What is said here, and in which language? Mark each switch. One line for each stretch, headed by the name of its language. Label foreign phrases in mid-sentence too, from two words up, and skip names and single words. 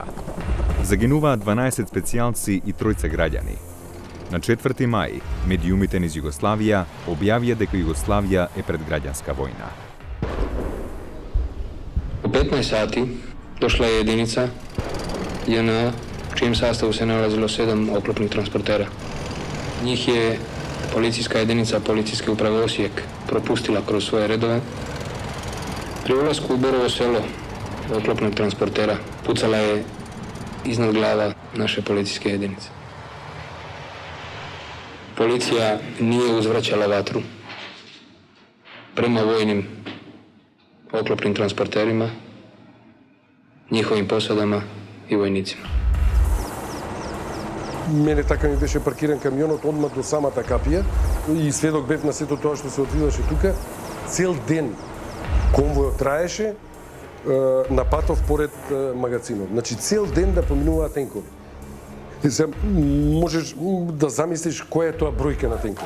Macedonian: Загинуваат 12 специјалци и 3 граѓани. На 4 мај, медиумите низ Југославија објавија дека Југославија е пред граѓанска војна.
Croatian: U 15 sati došla e jedinica JNA, v čijem sastavu se nalazilo 7 oklopnih transportera. Njih je policijska jedinica Policijske uprave Osijek propustila kroz svoje redove. Pri ulasku u Borovo selo oklopnog transportera pucala je iznad glava naše policijske jedinice. Policija nije uzvraćala vatru prema vojnim oklopnim transporterima, njihovim posadama i vojnicima.
Macedonian: Мене така ми беше паркиран камионот одма до самата капија и сведок бев на сето тоа што се одвиваше тука. Цел ден конвојот траеше на патов поред магазинот. Значи цел ден да поминуваат тенкови. И се можеш да замислиш која е тоа бројка на тенкови.